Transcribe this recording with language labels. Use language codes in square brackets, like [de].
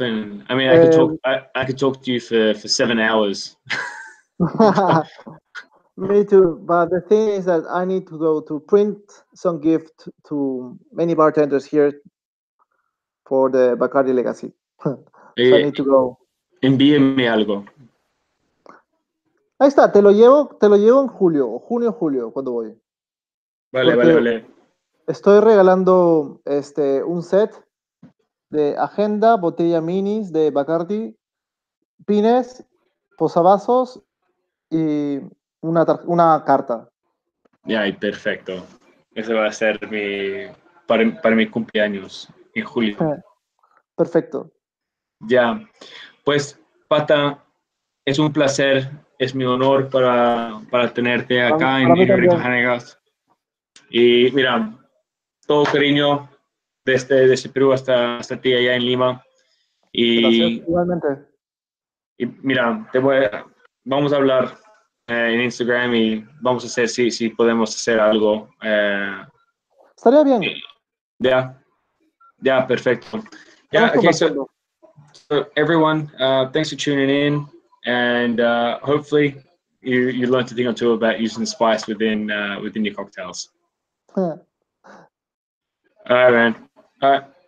[en] And I mean, I could talk to you for 7 hours. Me too. But the thing is that I need to go to print some gift to many bartenders here for the Bacardi Legacy. So I need to go. [es] Envíeme algo. Ahí está, te lo llevo en julio, junio, cuando voy. Vale. Estoy regalando un set de agenda, botella minis de Bacardi, pines, posavasos y una carta. Ya, perfecto. Ese va a ser para mi cumpleaños en julio. Perfecto. Ya, pues, Pata, es un placer, es mi honor para tenerte acá en Hangout. Y mira, todo cariño desde Perú hasta ti allá en Lima. Gracias, igualmente. Y mira, vamos a hablar en Instagram y vamos a hacer si podemos hacer algo. Estaría bien. [en] Yeah, perfecto. Yeah, okay, so everyone, thanks for tuning in, and hopefully you learned a thing or two about using the spice within your cocktails. All right, man. All right.